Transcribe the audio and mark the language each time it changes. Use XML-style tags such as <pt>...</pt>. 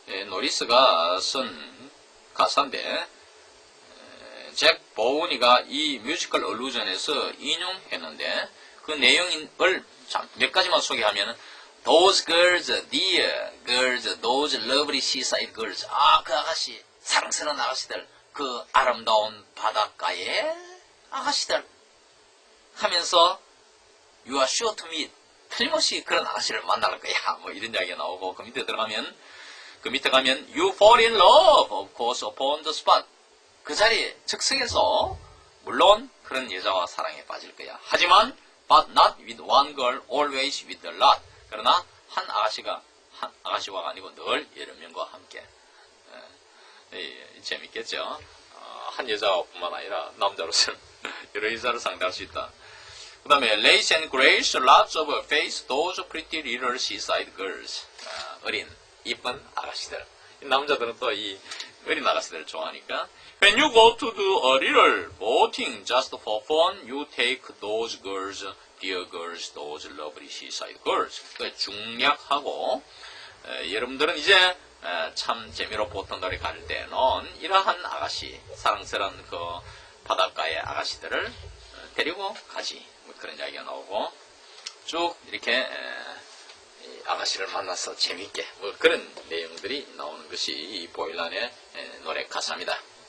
<ko>노리스가 쓴 가사인데 잭 보우니가 이 뮤지컬 얼루전에서 인용했는데 그 내용을 몇 가지만 소개하면</ko> <en>Those girls, dear girls, those lovely seaside girls.</en> <ko>그 아가씨, 사랑스러운 아가씨들, 그 아름다운 바닷가의 아가씨들 하면서</ko> <en>You are sure to meet.</en> <ko>틀림없이 그런 아가씨를 만날 거야. 뭐 이런 이야기가 나오고 그 밑에 가면</ko> <en>You fall in love, of course, upon the spot.</en> <ko>그 자리에 즉석에서 물론 그런 여자와 사랑에 빠질 거야. 하지만</ko> <en>but not with one girl, always with a lot.</en> <ko>그러나 한 아가씨가 아니고 늘 여러 명과 함께. 재밌겠죠? 한 여자뿐만 아니라 남자로서는 여러 여자를 상대할 수 있다. 그 다음에</ko> <en>Lace and Grace, lots of face, those pretty little seaside girls.</en> <ko>어린, 이쁜 아가씨들. 남자들은 또 이 어린 아가씨들을 좋아하니까.</ko> <en>When you go to do a little boating just for fun, you take those girls, dear girls, those lovely seaside girls.</en> <ko>중략하고 여러분들은 이제 참 재미로 보통놀이 갈 때는 이러한 아가씨, 사랑스러운 그 바닷가의 아가씨들을 데리고 가지. 뭐 그런 이야기가 나오고 쭉 이렇게 아가씨를 만나서 재밌게 뭐 그런 내용들이 나오는 것이 이 보일란의 노래 가사입니다.</ko>